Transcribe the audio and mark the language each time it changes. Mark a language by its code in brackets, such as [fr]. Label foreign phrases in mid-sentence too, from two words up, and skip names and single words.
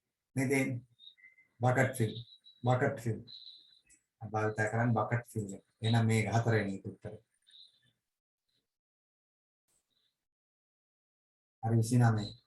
[en] then bucket fill. Bucket fill. About that bucket fill. [si] Ena me හතරවෙනි එක උත්තර. හරි 29.